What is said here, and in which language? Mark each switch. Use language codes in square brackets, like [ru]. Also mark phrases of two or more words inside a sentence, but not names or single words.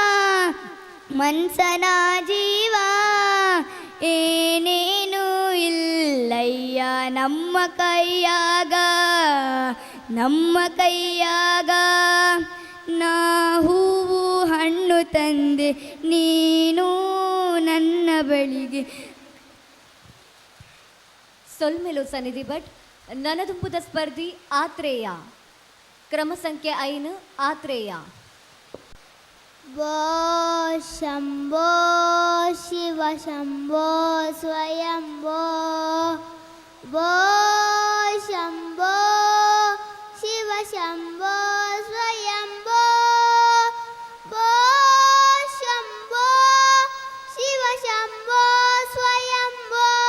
[kn] ಮನ್ಸನ ಜೀವ, ಏನೇನು ಇಲ್ಲಯ್ಯ ನಮ್ಮ ಕೈಯಾಗ, ನಮ್ಮ ಕೈಯಾಗ, ನಾ ಹೂವು ಹಣ್ಣು ತಂದೆ ನೀನು ನನ್ನ ಬಳಿಗೆ. [tcy] ಸೊಲ್ಮೆಲು ಸನ್ನಿಧಿ ಭಟ್. ನನದುಂಬುದ ಸ್ಪರ್ಧಿ ಆತ್ರೇಯ. ಕ್ರಮ ಸಂಖ್ಯೆ 5 ಆತ್ರೇಯ. [sa] ಭೋ ಶಂಭೋ ಶಿವ ಶಂಭೋ ಸ್ವಯಂಭೋ, ಭೋ ಶಂಭೋ ಶಿವ ಶಂಭೋ ಸ್ವಯಂಭೋ, ಭೋ ಶಂಭೋ ಶಿವ ಶಂಭೋ ಸ್ವಯಂಭೋ,